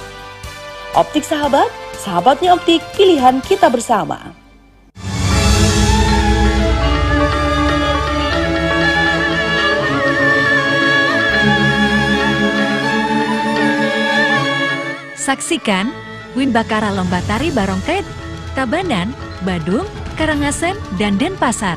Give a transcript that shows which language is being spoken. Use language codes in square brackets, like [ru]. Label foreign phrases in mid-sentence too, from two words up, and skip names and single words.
[id] Optik Sahabat, sahabatnya optik pilihan kita bersama. Saksikan Win Bakara Lomba Tari Barongket, Tabanan, Badung, Karangasem, dan Denpasar.